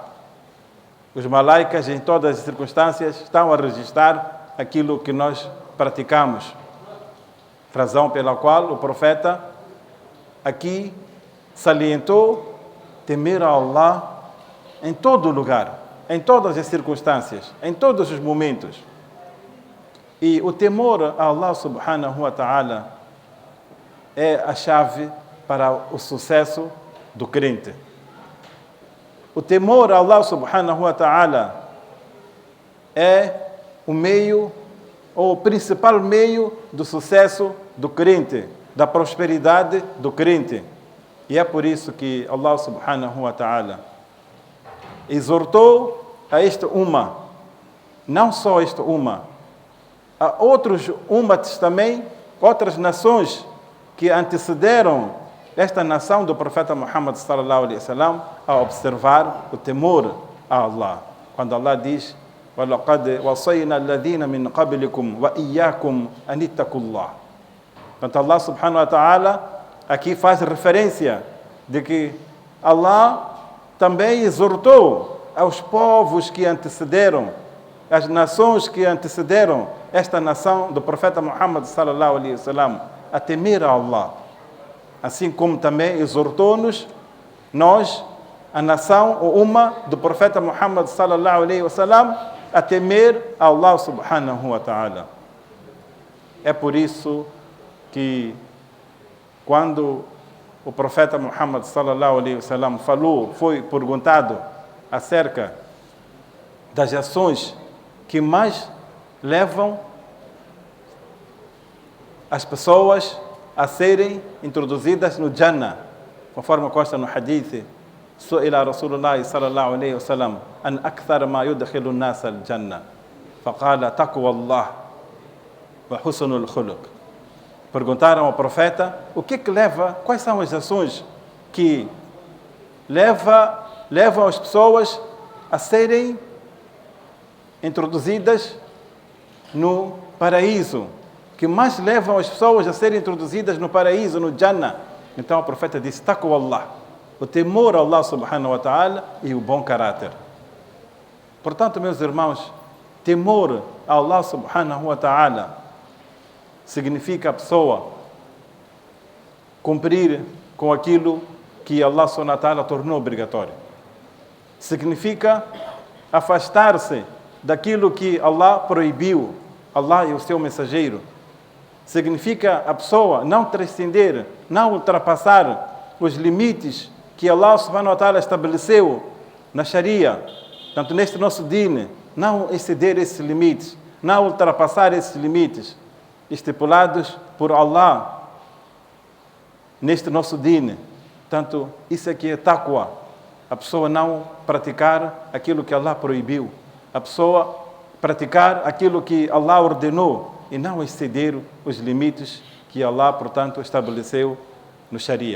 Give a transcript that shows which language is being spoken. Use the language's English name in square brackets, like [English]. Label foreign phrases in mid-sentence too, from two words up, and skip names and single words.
[Portuguese] Os malaicas em todas as circunstâncias estão a registrar aquilo que nós praticamos. Razão pela qual o profeta aqui salientou temer a Allah em todo lugar, em todas as circunstâncias, em todos os momentos. E o temor a Allah [Arabic] سبحانه وتعالى [Portuguese] é a chave para o sucesso do crente. O temor a Allah [Arabic] سبحانه وتعالى [Portuguese] é o meio, ou o principal meio do sucesso do crente, da prosperidade do crente. E é por isso que Allah [Arabic] سبحانه وتعالى [Portuguese] exortou a esta umma, não só esta umma, há outros ummats também, outras nações que antecederam esta nação do profeta Muhammad [Arabic] صلى الله عليه وسلم [Portuguese] a observar o temor a Allah. Quando Allah diz: [Arabic] وَلَقَدْ وَصَيْنَا الَّذِينَ مِنْ قَبْلِكُمْ وَإِيَّاكُمْ أَنِ اتَّقُوا اللَّهَ. [Portuguese] Portanto, Allah [Arabic] سبحانه وتعالى [Portuguese] aqui faz referência de que Allah também exortou aos povos que antecederam as nações que antecederam esta nação do profeta Muhammad [Arabic] صلى الله عليه وسلم [Portuguese] a temer a Allah. Assim como também exortou-nos, nós, a nação, o umma do profeta Muhammad [Arabic] صلى الله عليه وسلم, [Portuguese] a temer a Allah [Arabic] سبحانه وتعالى. [Portuguese] É por isso que quando o profeta Muhammad [Arabic] صلى الله عليه وسلم [Portuguese] foi perguntado acerca das ações que mais levam as pessoas a serem introduzidas no Jannah, conforme consta no hadith, [Arabic] سئل رسول الله صلى الله عليه وسلم عن أكثر ما يدخل الناس الجنة فقال تقوى الله وحسن الخلق. [Portuguese] Perguntaram ao profeta o que leva, quais são as ações que levam as pessoas a serem introduzidas no paraíso, que mais levam as pessoas a serem introduzidas no paraíso, no Jannah. Então o profeta disse, [Arabic] تقوى الله, [Portuguese] o temor a Allah [Arabic] سبحانه وتعالى [Portuguese] e o bom caráter. Portanto, meus irmãos, temor a Allah [Arabic] سبحانه وتعالى [Portuguese] significa a pessoa cumprir com aquilo que Allah [Arabic] سبحانه وتعالى [Portuguese] tornou obrigatório. Significa afastar-se daquilo que Allah proibiu, Allah e o seu mensageiro. Significa a pessoa não transcender, não ultrapassar os limites que Allah [Arabic] سبحانه وتعالى [Portuguese] estabeleceu na Sharia, tanto neste nosso din, não exceder esses limites, não ultrapassar esses limites estipulados por Allah neste nosso din. Tanto isso aqui é taqwa, a pessoa não praticar aquilo que Allah proibiu, a pessoa praticar aquilo que Allah ordenou e não exceder os limites que Allah, portanto, estabeleceu no Sharia.